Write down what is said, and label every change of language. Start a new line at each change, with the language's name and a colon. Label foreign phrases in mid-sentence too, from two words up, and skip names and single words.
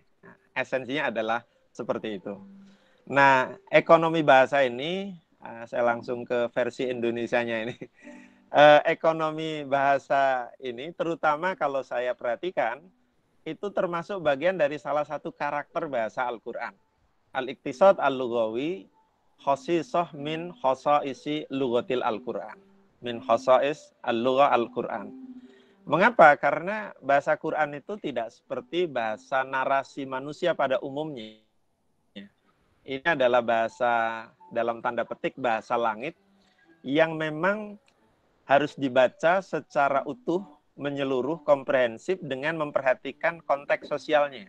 Indonesian: Nah, esensinya adalah seperti itu. Nah, ekonomi bahasa ini, saya langsung ke versi Indonesianya ini. Ekonomi bahasa ini, terutama kalau saya perhatikan, itu termasuk bagian dari salah satu karakter bahasa Al-Quran.
Arabic: الاقتصاد اللغوي، خصيصة من خصائص لغة القرآن. من خصائص اللغة القرآن.
Indonesian: Mengapa? Karena bahasa Quran itu tidak seperti bahasa narasi manusia pada umumnya. Ini adalah bahasa, dalam tanda petik, bahasa langit yang memang harus dibaca secara utuh, menyeluruh, komprehensif dengan memperhatikan konteks sosialnya.